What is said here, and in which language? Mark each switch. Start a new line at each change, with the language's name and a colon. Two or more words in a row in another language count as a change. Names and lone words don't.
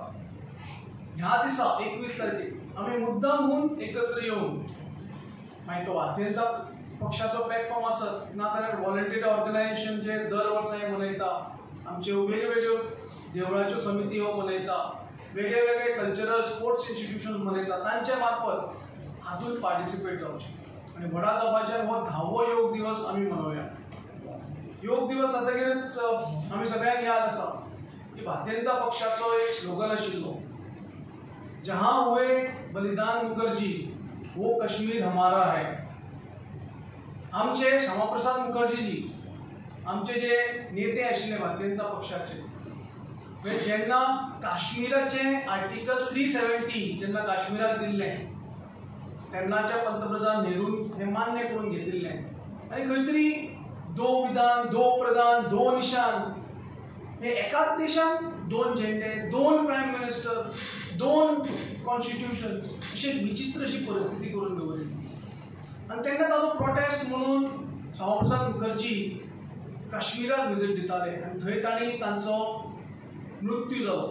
Konkani: ह्या दिसा 21 तारखेक आमी मुद्दामून एकत्र येवन मागीर तो भारतीय जनता पक्षाचो प्लॅटफॉर्म आसत नाजाल्यार
English: volunteer organization
Konkani: जे दर वर्सा हे मनयता, आमच्यो वेगवेगळ्यो देवळाच्यो समिती हो मनयता, वेगळे वेगळे
English: cultural sports institution
Konkani: मनयता, तांच्या मार्फत हातूंत पार्टिसिपेट जावचें आणि व्हडा दबाज्यान हो 10वो योग दिवस आमी मनोवया। योग दिवस जातकीरच आमी सगळ्यांक याद आसा की भारतीय जनता पक्षाचो एक स्लोगन आशिल्लो
Hindi: जहां हुए बलिदान मुखर्जी वो कश्मीर हमारा है.
Konkani: आमचे श्यामाप्रसाद मुखर्जीजी आमचे जे नेते आशिल्ले भारतीय जनता पक्षाचे जेन्ना काश्मीराचे आर्टिकल 370 जेन्ना काश्मीराक दिल्ले तेन्नाच्या पंतप्रधान नेहरून हे मान्य करून घेतिल्ले आनी खंय तरी
Hindi: दो विधान दो प्रधान दो निशान
Konkani: हे एकाच देशात दोन झेंडे दोन
English: prime minister
Konkani: दोन कॉन्स्टिट्यूशन अशी विचित्र अशी परिस्थिती करून दवरली आणि तेन्ना ताजो प्रोटेस्ट म्हणून श्यामाप्रसाद मुखर्जी काश्मीराक विजीट दिताले आनी थंय तांणी तांचो मृत्यू जालो.